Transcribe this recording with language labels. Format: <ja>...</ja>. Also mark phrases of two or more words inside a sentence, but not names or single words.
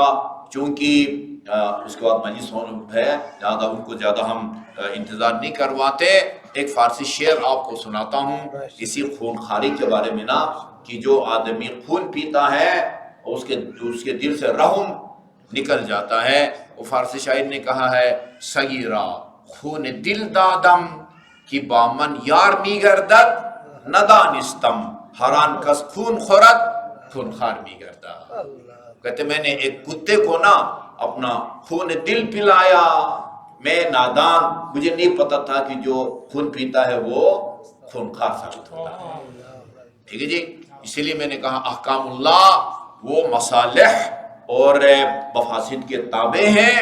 <ur>چونکہ اس کے بعد مجلس ہے زیادہ ان کو زیادہ ہم انتظار نہیں کرواتے. ایک فارسی شعر آپ کو سناتا ہوں اسی خون خاری کے بارے میں نا، کہ جو آدمی خون پیتا ہے اس کے دل سے رحم نکل جاتا ہے. وہ فارسی شاعر نے کہا ہے</ur> <fa>سگیرا خون دل دادم کی بامن یار می گردد ندانستم، حران کس خون خورد خون خار می گردد.</fa> <ur>کہتے میں نے ایک کتے کو نا اپنا خون دل پلایا، میں نادان، مجھے نہیں پتا تھا کہ جو خون پیتا ہے وہ خون خار ثابت ہوتا ہے. ٹھیک ہے جی، اسی لیے میں نے کہا احکام اللہ وہ مصالح اور مفاسد کے تابع ہیں.</ur>